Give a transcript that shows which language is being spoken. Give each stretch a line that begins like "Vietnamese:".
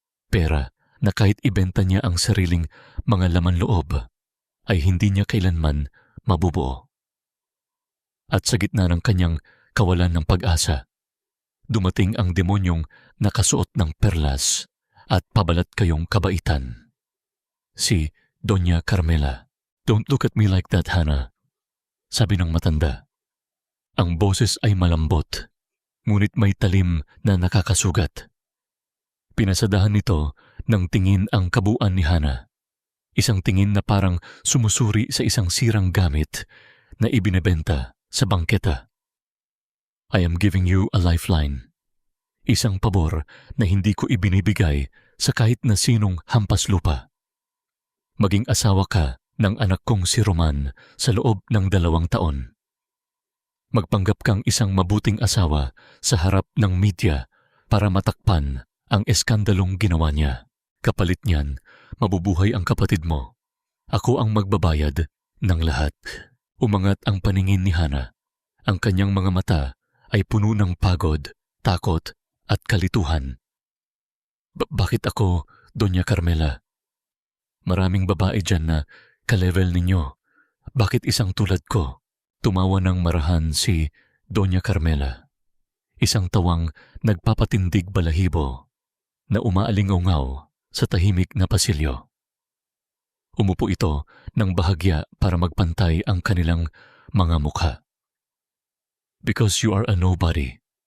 Filipino: Pera na kahit ibenta niya ang sariling mga laman loob ay hindi niya kailanman mabubuo. At sa gitna ng kanyang kawalan ng pag-asa, dumating ang demonyong nakasuot ng perlas at pabalat kayong kabaitan. Si Doña Carmela.
English: "Don't look at me like that, Hana,"
Filipino: sabi ng matanda. Ang boses ay malambot, ngunit may talim na nakakasugat. Pinasadahan nito ng tingin ang kabuuan ni Hana. Isang tingin na parang sumusuri sa isang sirang gamit na ibinebenta sa bangketa.
English: "I am giving you a lifeline.
Filipino: Isang pabor na hindi ko ibinibigay sa kahit na sinong hampas lupa. Maging asawa ka ng anak kong si Roman sa loob ng 2 taon. Magpanggap kang isang mabuting asawa sa harap ng media para matakpan ang eskandalong ginawa niya. Kapalit niyan, mabubuhay ang kapatid mo. Ako ang magbabayad ng lahat." Umangat ang paningin ni Hana. Ang kanyang mga mata ay puno ng pagod, takot at kalituhan. Bakit ako, Doña Carmela? Maraming babae dyan na ka-level ninyo Bakit isang tulad ko? Tumawa ng marahan si Doña Carmela. Isang tawang nagpapatindig balahibo na umaalingaw sa tahimik na pasilyo. Umupo ito ng bahagya para magpantay ang kanilang mga mukha.
English: Because you are a nobody.